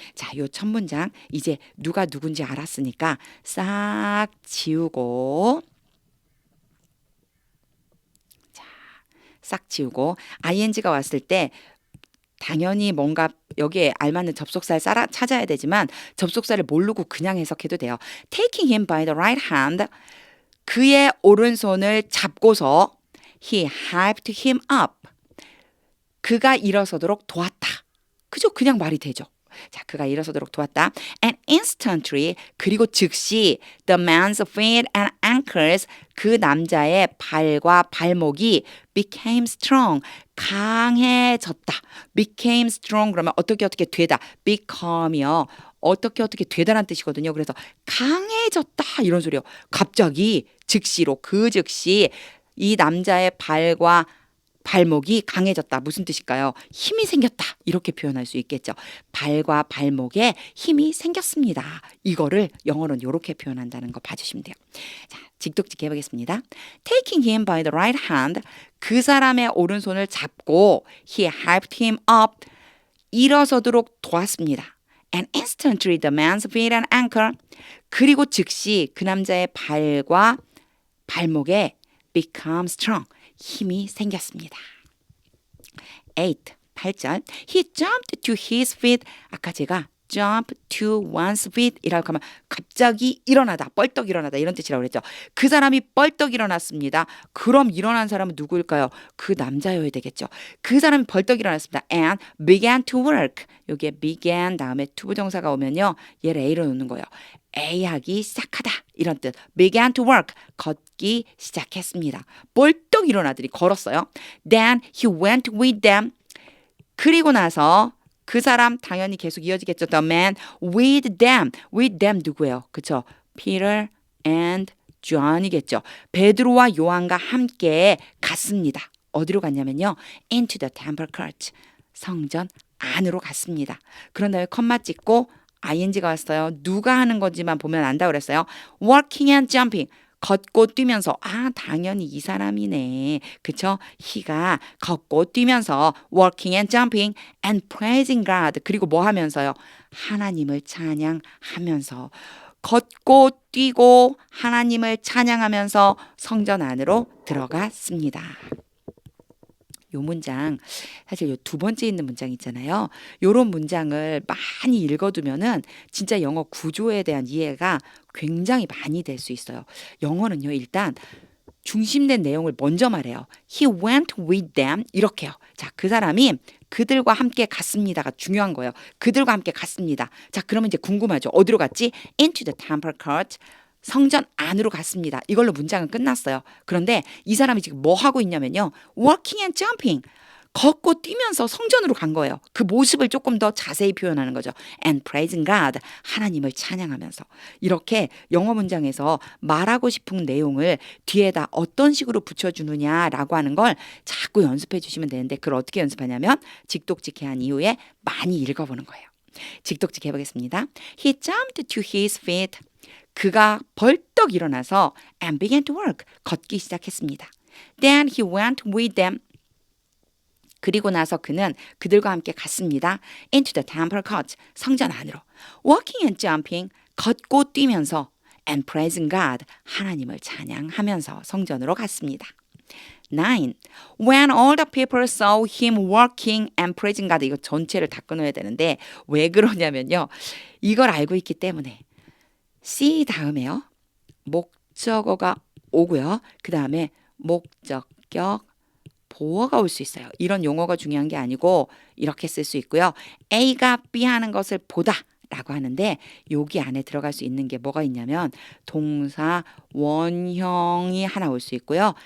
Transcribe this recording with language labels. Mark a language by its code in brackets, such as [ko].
[ko] 자, 요 첫 문장 이제 누가 누군지 알았으니까 싹 지우고 싹 지우고 ing가 왔을 때 당연히 뭔가 여기에 알맞는 접속사를 찾아야 되지만 접속사를 모르고 그냥 해석해도 돼요. [en] Taking him by the right hand, [ko] 그의 오른손을 잡고서 [en] he helped him up, [ko] 그가 일어서도록 도왔다. 그죠? 그냥 말이 되죠. 자, 그가 일어서도록 도왔다. [en] And instantly, [ko] 그리고 즉시 [en] the man's feet and ankles, [ko] 그 남자의 발과 발목이 [en] became strong, [ko] 강해졌다. became strong 그러면 어떻게 되다. become이요. 어떻게 되다라는 뜻이거든요. 그래서 강해졌다 이런 소리요. 갑자기 즉시로 그 즉시 이 남자의 발과 발목이 강해졌다. 무슨 뜻일까요? 힘이 생겼다. 이렇게 표현할 수 있겠죠. 발과 발목에 힘이 생겼습니다. 이거를 영어로는 이렇게 표현한다는 거 봐주시면 돼요. 자, 직독직 해보겠습니다. [en] Taking him by the right hand, [ko] 그 사람의 오른손을 잡고 [en] he helped him up, [ko] 일어서도록 도왔습니다. [en] And instantly the man's feet and ankle, [ko] 그리고 즉시 그 남자의 발과 발목에 [en] become strong, [ko] 힘이 생겼습니다. [en] 8절 He jumped to his feet. [ko] 아까 제가 [en] jump to one's feet [ko] 이라고 하면 갑자기 일어나다, 뻘떡 일어나다 이런 뜻이라고 그랬죠. 그 사람이 뻘떡 일어났습니다. 그럼 일어난 사람은 누구일까요? 그 남자여야 되겠죠. 그 사람이 벌떡 일어났습니다. [en] And began to work. [ko] 여기에 began 다음에 to 부정사가 오면요. 얘를 A로 놓는 거예요. A 하기 시작하다 이런 뜻. [en] began to work. [ko] 걷기 시작했습니다. 벌떡 일어나더니 걸었어요. [en] Then he went with them. [ko] 그리고 나서 그 사람 당연히 계속 이어지겠죠. [en] The man with them. [ko] with them 누구예요? 그쵸? Peter and John이겠죠. 베드로와 요한과 함께 갔습니다. 어디로 갔냐면요. [en] into the temple court. [ko] 성전 안으로 갔습니다. 그런 다음에 컴마 찍고 ing가 왔어요. 누가 하는 건지만 보면 안다 그랬어요. [en] walking and jumping. [ko] 걷고 뛰면서 당연히 이 사람이네. 그쵸? he가 걷고 뛰면서 [en] walking and jumping and praising God. [ko] 그리고 뭐 하면서요? 하나님을 찬양하면서 걷고 뛰고 하나님을 찬양하면서 성전 안으로 들어갔습니다. 요 문장 사실 요 두 번째 있는 문장 있잖아요. 요런 문장을 많이 읽어두면은 진짜 영어 구조에 대한 이해가 굉장히 많이 될 수 있어요. 영어는요 일단 중심된 내용을 먼저 말해요. [en] He went with them 이렇게요. [ko] 자, 그 사람이 그들과 함께 갔습니다가 중요한 거예요. 그들과 함께 갔습니다. 자, 그러면 이제 궁금하죠. 어디로 갔지? [en] Into the temple court. [ko] 성전 안으로 갔습니다. 이걸로 문장은 끝났어요. 그런데 이 사람이 지금 뭐 하고 있냐면요. [en] walking and jumping. [ko] 걷고 뛰면서 성전으로 간 거예요. 그 모습을 조금 더 자세히 표현하는 거죠. [en] And praising God. [ko] 하나님을 찬양하면서. 이렇게 영어 문장에서 말하고 싶은 내용을 뒤에다 어떤 식으로 붙여주느냐라고 하는 걸 자꾸 연습해 주시면 되는데 그걸 어떻게 연습하냐면 직독직해한 이후에 많이 읽어보는 거예요. 직독직해 해보겠습니다. [en] He jumped to his feet. [ko] 그가 벌떡 일어나서 [en] and began to work. [ko] 걷기 시작했습니다. [en] Then he went with them. [ko] 그리고 나서 그는 그들과 함께 갔습니다. [en] into the temple court. [ko] 성전 안으로. [en] walking and jumping. [ko] 걷고 뛰면서 [en] and praising God. [ko] 하나님을 찬양하면서 성전으로 갔습니다. 9. [en] When all the people saw him walking and praising God. [ko] 이거 전체를 다 끊어야 되는데 왜 그러냐면요. 이걸 알고 있기 때문에 see 다음에요. 목적어가 오고요. 그 다음에 목적격 보어가 올 수 있어요. 이런 용어가 중요한 게 아니고 이렇게 쓸 수 있고요. A가 B 하는 것을 보다 라고 하는데 여기 안에 들어갈 수 있는 게 뭐가 있냐면 동사 원형이 하나 올 수 있고요.